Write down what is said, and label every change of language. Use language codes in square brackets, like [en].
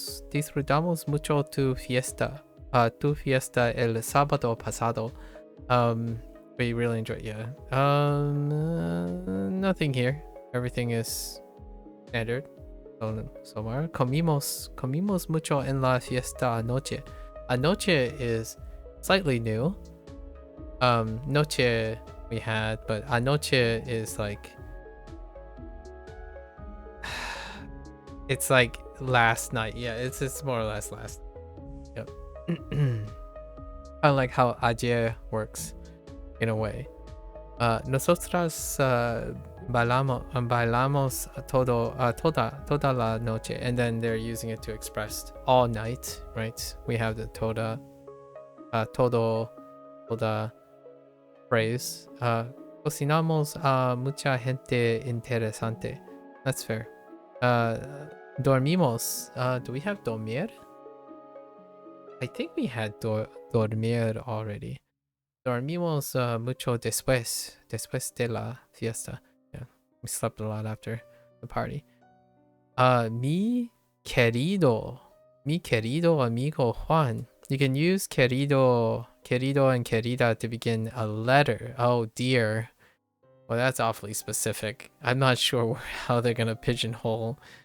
[es] Disfrutamos mucho tu fiesta el sábado pasado. [en] We really enjoy, yeah. Nothing here. Everything is standard. So far. [es] Comimos mucho en la fiesta anoche. [en] Anoche is slightly new. Noche we had, but anoche is like it's like last night. Yeah, it's more or less last. Yep. I like how ayer works in a way. [es] Nosotras bailamos toda la noche, [en] and then they're using it to express all night, right? We have the toda phrase. [es] Cocinamos a mucha gente interesante. [en] That's fair. Dormimos. Do we have dormir? I think we had dormir already. [es] Dormimos mucho después de la fiesta. [en] Yeah, we slept a lot after the party. [es] Mi querido amigo Juan. [en] You can use querido and querida to begin a letter. Oh dear. Well, that's awfully specific. I'm not sure how they're gonna pigeonhole.